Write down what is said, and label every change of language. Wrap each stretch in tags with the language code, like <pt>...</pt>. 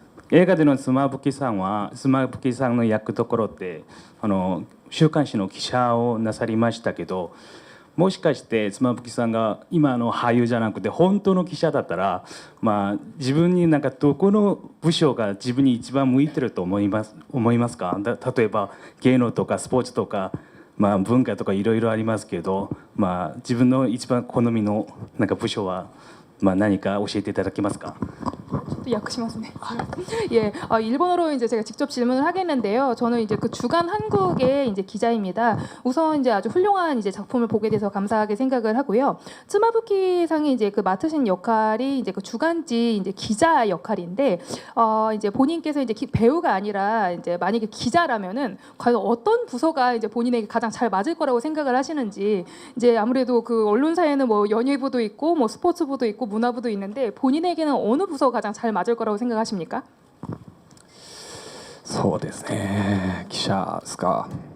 <ja>映画での妻夫木さんの役どころって週刊誌の記者をなさりましたけど、もしかして妻夫木さんが今の俳優じゃなくて本当の記者だったら、自分になんかどこの部署が自分に一番向いてると思いますか。例えば芸能とかスポーツとか、文化とかいろいろありますけど、自分の一番好みのなんか部署は何か教えていただけますか。</ja> <ko>또 약심하시네. 예, 일본어로 이제 제가 직접 질문을 하겠는데요. 저는 이제 그 주간 한국의 이제 기자입니다. 우선 이제 아주 훌륭한 이제 작품을 보게 돼서 감사하게 생각을 하고요. 츠마부키 상이 이제 그 맡으신 역할이 이제 그 주간지 이제 기자 역할인데, 이제 본인께서 이제 배우가 아니라 이제 만약에 기자라면은 과연 어떤 부서가 이제 본인에게 가장 잘 맞을 거라고 생각을 하시는지. 이제 아무래도 그 언론사에는 뭐 연예부도 있고 뭐 스포츠부도 있고 문화부도 있는데 본인에게는 어느 부서가 가장 잘 맞을 거라고 생각하십니까?</ko> <ja>そうですね、記者ですか。</ja>